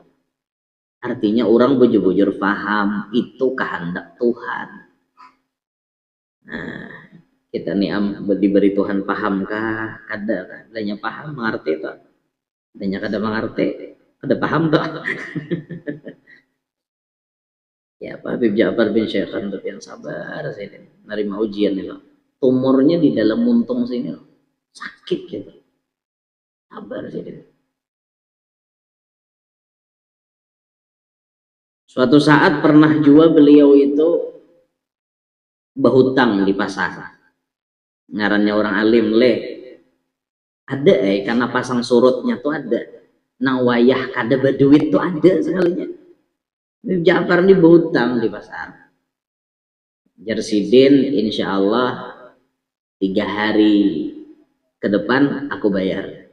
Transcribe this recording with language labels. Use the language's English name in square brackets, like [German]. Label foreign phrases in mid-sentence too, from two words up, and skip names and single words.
[Indonesian] Artinya orang bujur-bujur paham itu kehendak Tuhan. Nah, kita nih diberi Tuhan pahamkah? [Banjar] Kada, adanya paham mengerti itu. Adanya kada mengerti, kada paham tuh. [Indonesian] Ya Pak Habib Ja'far bin Syaikhan tuh yang sabar sih, nerima ujian nih loh. Tumornya di dalam muntung sini loh. Sakit gitu. Sabar sih. Suatu saat pernah juga beliau itu berhutang di pasar. Ngarannya orang alim ada karena pasang surutnya tuh ada. [Banjar] Nang wayah kada berduit tuh ada sekalinya. [Indonesian] Habib Ja'far ini berhutang di pasar. Jar Sidin [Arabic] insya Allah [Indonesian] 3 hari ke depan aku bayar.